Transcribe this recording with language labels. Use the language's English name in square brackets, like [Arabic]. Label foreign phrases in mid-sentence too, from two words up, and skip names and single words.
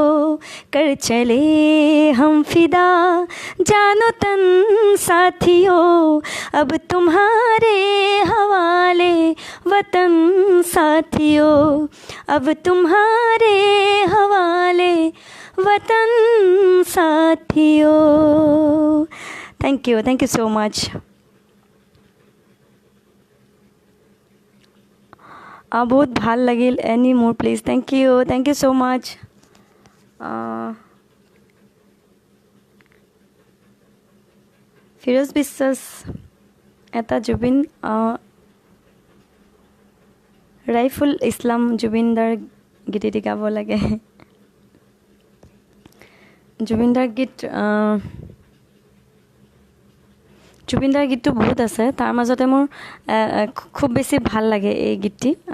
[Hindi] कर चले हम फिदा जानो तन साथियों, अब तुम्हारे हवाले वतन साथियों, अब तुम्हारे हवाले वतन साथियों। [English] thank you so much. [Assamese] বহুত ভাল লাগিল। [English] any more please. thank you so much. [Assamese] ফিৰোজ বিশ্বাস এটা জুবিন ৰাইফুল ইছলাম জুবিনদাৰ গীত এটি গাব লাগে জুবিন দাৰ গীতটো বহুত আছে তাৰ মাজতে মোৰ খুব বেছি ভাল লাগে এই গীতটি